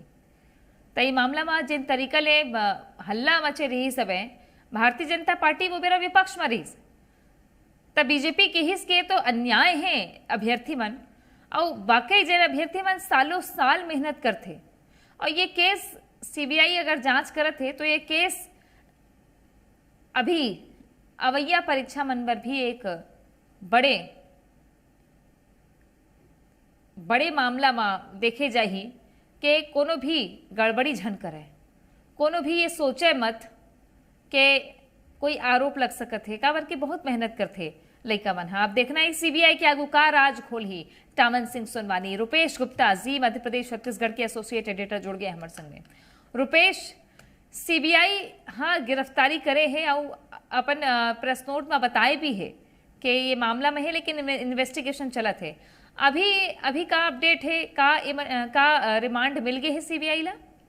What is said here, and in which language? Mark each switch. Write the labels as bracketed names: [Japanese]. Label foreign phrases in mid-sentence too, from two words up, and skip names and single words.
[Chhattisgarhi] तो ये मामला में जिन तरीका ले हल्ला मचे रही सब भारतीय जनता पार्टी वो मेरा विपक्ष में रही, तब बीजेपी के हिस्स के तो अन्याय है अभ्यर्थी मन, और वाकई जन अभ्यर्थी मन सालों साल मेहनत करते, और ये केस सीबीआई अगर जांच करत है तो ये केस अभी अवैया परीक्षा मन पर भी एक बड़े मामला में देखे जाही कि कोनो भी गड़बड़ी झन करे, कोनो भी ये सोचे मत कि कोई आरोप लग सकत है, काबर के बहुत मेहनत करते लइका मन। आप देखना है सीबीआई के आगू का राज खोल ही टामन सिंह सोनवानी, रुपेश गुप्ता जी मध्य प्रदेश छत्तीसगढ़ के [English] associate editor [Chhattisgarhi] जुड़ गए हमारे संग में। रुपेश, सीबीआई हाँ गिरफ्तारी करे है और अपन [English] press note [Chhattisgarhi] में बताए भी है कि ये मामला में है, लेकिन इन्वेस्टिगेशन चलत है। अभी का अपडेट है, का रिमांड मिल गए है सीबीआई ला?